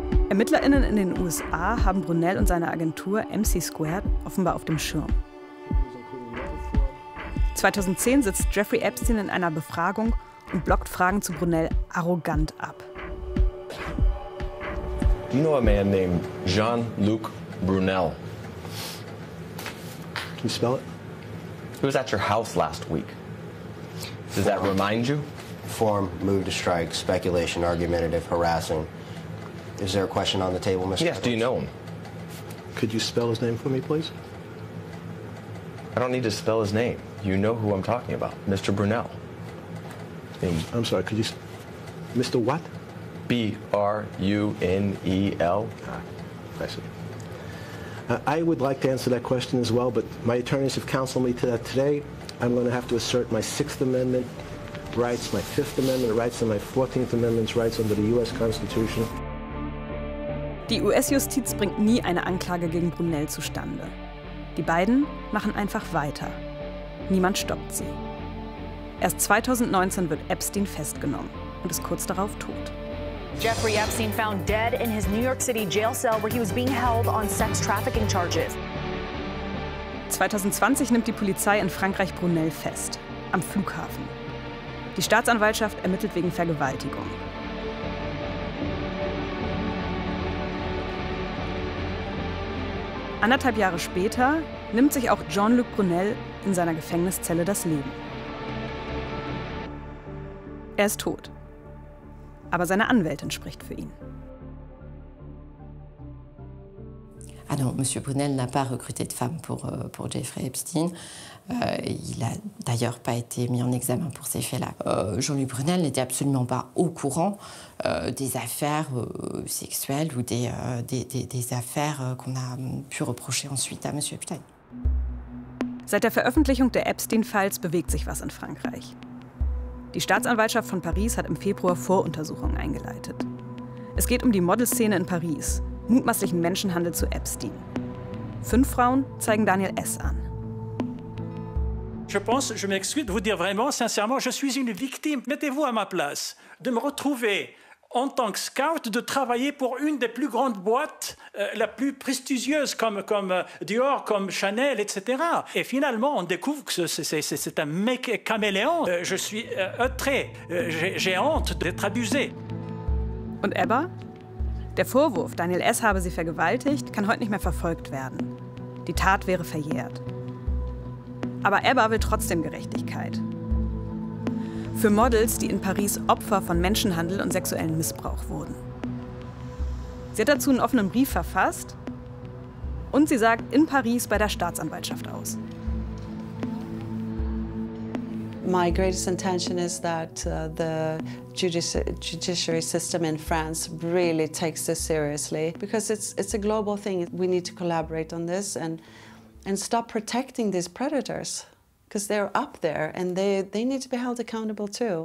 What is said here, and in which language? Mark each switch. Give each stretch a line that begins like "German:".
German: ErmittlerInnen in den USA haben Brunel und seine Agentur MC Squared offenbar auf dem Schirm. 2010 sitzt Jeffrey Epstein in einer Befragung und blockt Fragen zu Brunel arrogant ab.
English: Do you know a man named Jean-Luc Brunel? Can you spell it? He was at your house last week. Does that remind you? Form, mood to strike, speculation, argumentative, harassing. Is there a question on the table, Mr. Yes, Edwards? Do you know him? Could you spell his name for me, please? I don't need to spell his name. You know who I'm talking about, Mr. Brunel. in... I'm sorry, could you... Mr. what? B-R-U-N-E-L. Ah, I see. I would like to answer that question as well, but my attorneys have counseled me to that today. I'm going to have to assert my Sixth Amendment rights, my Fifth Amendment rights, and my 14th Amendment's rights under the U.S. Constitution.
German: Die US-Justiz bringt nie eine Anklage gegen Brunel zustande. Die beiden machen einfach weiter. Niemand stoppt sie. Erst 2019 wird Epstein festgenommen und ist kurz darauf tot.
English: Jeffrey Epstein found dead in his New York City jail cell, where he was being held on sex trafficking charges.
German: 2020 nimmt die Polizei in Frankreich Brunel fest, am Flughafen. Die Staatsanwaltschaft ermittelt wegen Vergewaltigung. Anderthalb Jahre später nimmt sich auch Jean-Luc Brunel in seiner Gefängniszelle das Leben. Er ist tot. Aber seine Anwältin spricht für ihn.
French: Ah non, Monsieur Brunel n'a pas recruté de femme pour Jeffrey Epstein. Il a d'ailleurs pas été mis en examen pour ces faits-là. Jean-Luc Brunel n'était absolument pas au courant des affaires sexuelles ou des affaires qu'on a pu reprocher ensuite à Monsieur Epstein.
German: Seit der Veröffentlichung der Epstein-Files bewegt sich was in Frankreich. Die Staatsanwaltschaft von Paris hat im Februar Voruntersuchungen eingeleitet. Es geht um die Modelszene in Paris, mutmaßlichen Menschenhandel zu Epstein. Fünf Frauen zeigen Daniel S. an.
French: Je pense, je m'excuse de vous dire vraiment, sincèrement, je suis une victime. Mettez-vous à ma place, de me retrouver en tant que scout, de travailler pour une des plus grandes boîtes, la plus prestigieuse, comme Dior, comme Chanel, etc. Et finalement, on découvre que c'est un mec caméléon. Je suis outré, j'ai honte d'être abusé.
German: Und Ebba? Der Vorwurf, Daniel S. habe sie vergewaltigt, kann heute nicht mehr verfolgt werden. Die Tat wäre verjährt. Aber Ebba will trotzdem Gerechtigkeit. Für Models, die in Paris Opfer von Menschenhandel und sexuellem Missbrauch wurden. Sie hat dazu einen offenen Brief verfasst und sie sagt in Paris bei der Staatsanwaltschaft aus.
English: My greatest intention is that the judiciary system in France really takes this seriously, because it's a global thing. We need to collaborate on this and stop protecting these predators, because they're up there and they need to be held accountable too.